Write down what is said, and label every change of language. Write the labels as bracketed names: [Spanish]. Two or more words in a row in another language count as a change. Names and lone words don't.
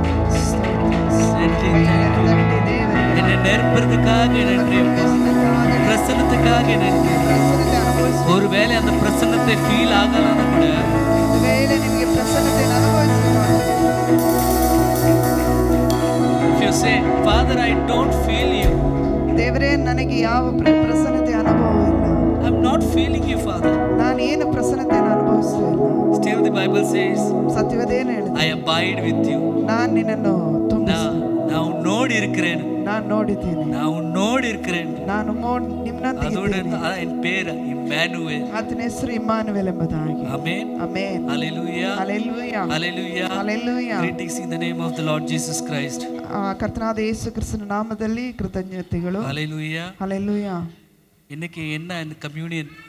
[Tamil] என்னை நேர்ப்பதற்காக நன்றிப்பா, பிரசன்னத்துக்காக நன்றி. ஒருவேளை அந்த பிரசன்னத்தை ஃபீல் ஆகலன்னா கூட [English] if you say Father I don't feel you, [Kannada] ದೇವರೇ ನನಗೆ ಯಾವ ಪ್ರಸನ್ನತೆ ಅನುಭವ ಇಲ್ಲ. [English] I'm not feeling you Father. [Kannada] ನಾನು ಏನು ಪ್ರಸನ್ನತೆಯನ್ನು ಅನುಭವಿಸ್ತಾ ಇಲ್ಲ. [English] Still the Bible says [Kannada] ಸತ್ಯವೇದೇನು ಹೇಳುತ್ತೆ? [English] I abide with you. [Kannada] ನಾನು ನಿನ್ನನ್ನು [Tamil] நான் உன்னோடு இருக்கிறேன். [Kannada] ನಾನು ನೋಡಿದ್ದೀನಿ, [Tamil] நான் உன்னோடு இருக்கிறேன். [Kannada] ನಾನು ನಿಮ್ಮೊಂದಿಗೆ [Tamil] அதோடு [Kannada] ಇದ್ದೇನೆ. [Tamil] என் பேர் இம்மானுவேல். [Kannada] ಆತನ ಹೆಸರು ಇಮ್ಮಾನುವೇಲ್ ಎಂಬುದಾಗಿ. [English] Amen. [Kannada] ಆಮೆನ್. [English] Hallelujah. Hallelujah. Hallelujah. Hallelujah. Greetings in the name of the Lord Jesus Christ. [Kannada] ಕರ್ತನಾದ ಯೇಸು ಕ್ರಿಸ್ತನ ನಾಮದಲ್ಲಿ ಕೃತಜ್ಞತೆಗಳು. [English] Hallelujah. Hallelujah. [Tamil] இன்னைக்கு என்ன இந்த கம்யூனியன்